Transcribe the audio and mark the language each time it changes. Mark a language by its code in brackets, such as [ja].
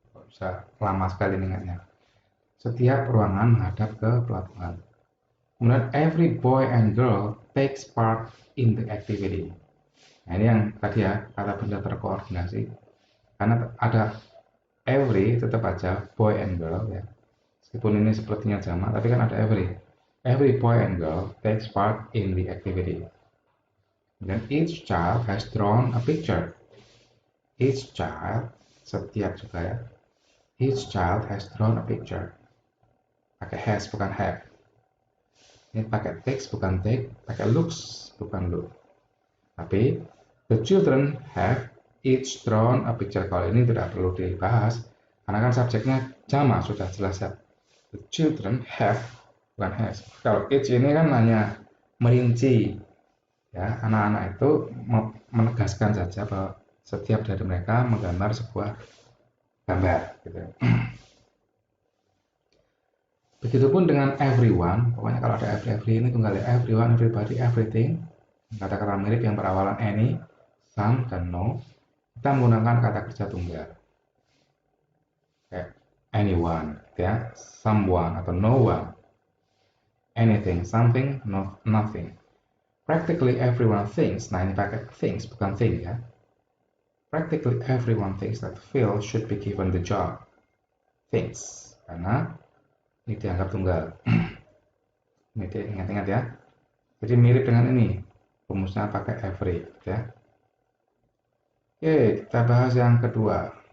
[id] Bisa lama sekali ingatnya. Setiap ruangan menghadap ke pelabuhan. Kemudian [en] every boy and girl takes part in the activity. [id] Nah ini yang tadi ya, kata benda terkoordinasi. Karena ada every, tetap aja [en] boy and girl [id] ya. Meskipun ini sepertinya jamak, tapi kan ada every. [en] Every boy and girl takes part in the activity. [id] Dan [en] each child has drawn a picture. Each child, [id] setiap juga ya. [en] Each child has drawn a picture. [id] Pakai has bukan have. Ini pakai takes bukan take, pakai looks bukan look. Tapi [en] the children have each drawn a picture. [id] Kalau ini tidak perlu dibahas karena kan subjeknya jamak, sudah jelas ya. [en] The children have [id] bukan has. Kalau each ini kan hanya merinci ya, anak-anak itu menegaskan saja bahwa setiap dari mereka menggambar sebuah gambar gitu. Begitupun dengan everyone, pokoknya kalau ada every ini tunggal ya, everyone, everybody, everything. Kata-kata mirip yang berawalan any, some, dan no, kita menggunakan kata kerja tunggal. Kayak anyone, ya, someone atau no one, anything, something, nothing. [en] Practically everyone thinks, [id] nah ini pakai things bukan thing ya. [en] Practically everyone thinks that Phil should be given the job. [id] Thinks, karena ini dianggap tunggal. Ini ingat-ingat ya. Jadi mirip dengan ini, rumusnya pakai every ya. Oke, kita bahas yang kedua.